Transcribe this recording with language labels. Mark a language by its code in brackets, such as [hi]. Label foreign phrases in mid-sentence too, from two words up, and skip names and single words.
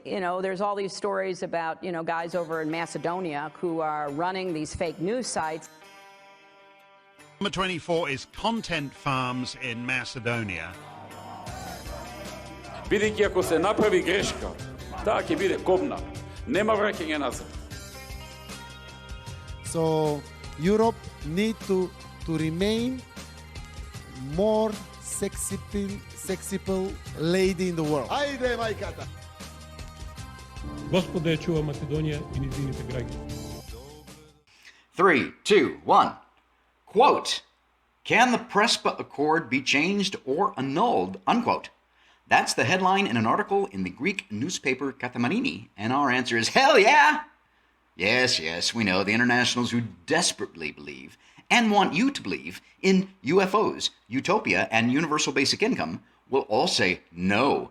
[en] there's all these stories about, guys over in Macedonia who are running these fake news sites. Number 24 is content farms in Macedonia. [mk] Бидејќи ако се направи грешка, таа ќе биде кобна. Нема враќање назад. [en] So Europe need to remain more sexy lady in the world. [mk] Ајде, мајката! Господа ја чува Македонија и низините граѓани. 3, 2, 1. [en] Quote, can the Prespa Accord be changed or annulled, unquote. That's the headline in an article in the Greek newspaper Katamarini, and our answer is hell yeah! Yes, we know the internationals who desperately believe, and want you to believe, in UFOs, utopia, and universal basic income will all say no.